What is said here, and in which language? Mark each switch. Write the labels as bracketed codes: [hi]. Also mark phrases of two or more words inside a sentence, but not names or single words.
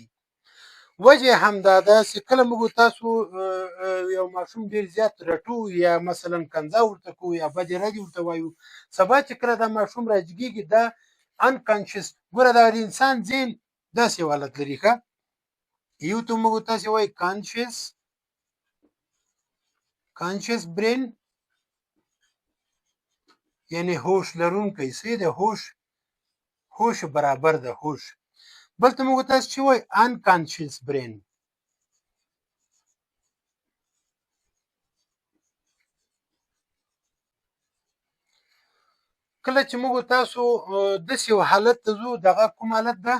[ps] وجه همدا ده چې کله موږ تاسو یو ماشوم ډېر زیات رټو یا مثلا کنځا ورته کوو یا بدې ردې ورته وایو، سبا چې کله دا ماشوم راجګېږي دا انکانشس، ګوره دا د انسان ذهن داسې حالت لري ښه، یو ته موږ تاسې وایي [en] conscious brain [ps] یعنی هوش لرونکی څه د هوش برابر ده هوش، بل ته موږ تاسو چې وایي [en] unconscious brain. [ps] کله چې موږ تاسو داسې یو حالت ته ځو، دغه کوم حالت ده؟